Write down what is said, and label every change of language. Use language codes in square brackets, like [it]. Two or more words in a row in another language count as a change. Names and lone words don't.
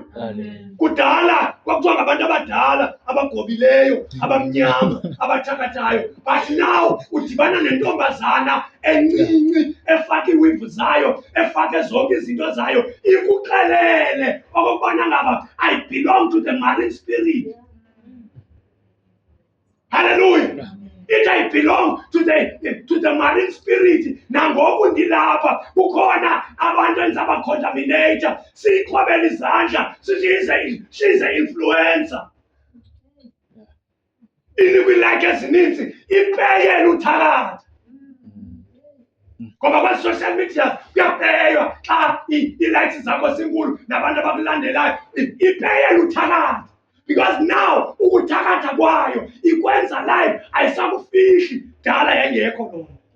[xh] Hallelujah. Kudala kwakuthiwa ngabantu abadala abagobileyo abamnyama abathakathayo, [en] but now [xh] udibana nentombazana encinci efake iwivu zayo, efake zonke izinto zayo, ikuxelele okokubana ngaba [en] I belong to the marine spirit. [xh] Hallelujah. [en] It I belong to the marine spirit. [xh] Nangoku ndilapha kukhona abantu enza abacontaminator, siyiqhwabela izandla sithi [en] she's an influencer. [xh] Inikwi-like ezininzi ipeyela uthakatha. Ngoba kwezi- [en] social media [xh] kuyapeywa xa ii-likes zakho zinkulu nabantu abakulandelayo, ipeyela uthakatha. [en] Because now [xh] ukuthakatha kwayo ikwenza live, ayisakufihli, dala yayingekho lona.